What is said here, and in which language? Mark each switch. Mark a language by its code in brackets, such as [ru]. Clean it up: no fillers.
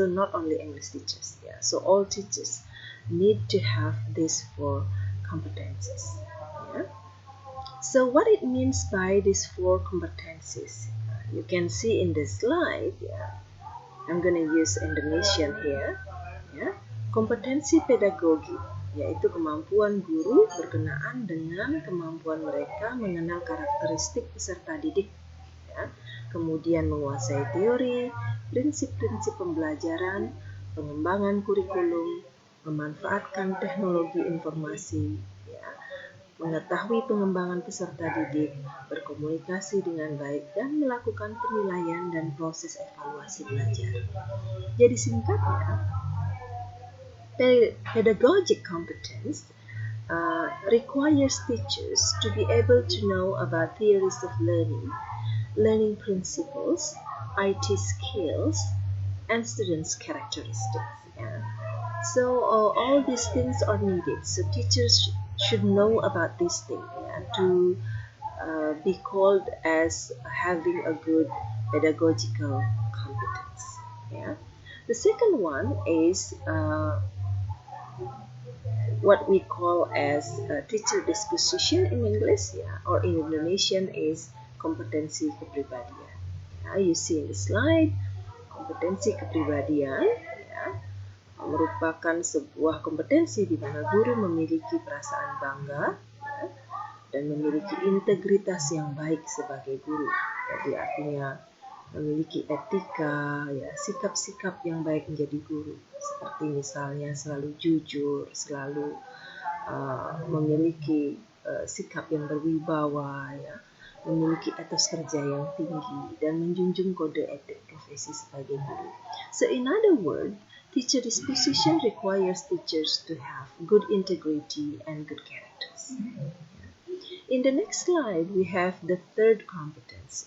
[en] So not only English teachers. So all teachers need to have these 4 competencies. So what it means by these 4 competencies, you can see in the slide. I'm going to use Indonesian here. [id] Kompetensi pedagogi, yaitu kemampuan guru berkenaan dengan kemampuan mereka mengenal karakteristik peserta didik, kemudian menguasai teori, prinsip-prinsip pembelajaran, pengembangan kurikulum, memanfaatkan teknologi informasi, mengetahui pengembangan peserta didik, berkomunikasi dengan baik, dan melakukan penilaian dan proses evaluasi belajar. Jadi singkatnya, [en] pedagogic competence requires teachers to be able to know about theories of learning principles, IT skills, and students' characteristics. So all these things are needed. So teachers should know about these things to be called as having a good pedagogical competence. The second one is what we call as teacher disposition in English, or in Indonesian is kompetensi kepribadian. You see in the slide, [id] kompetensi kepribadian merupakan sebuah kompetensi di mana guru memiliki perasaan bangga dan memiliki integritas yang baik sebagai guru. Jadi artinya memiliki etika, sikap-sikap yang baik menjadi guru. Seperti misalnya selalu jujur, selalu memiliki sikap yang berwibawa, memiliki etos kerja yang tinggi, dan menjunjung kode etik profesi sebagai guru. [en] So in other words, teacher disposition requires teachers to have good integrity and good characters. In the next slide, we have the third competence.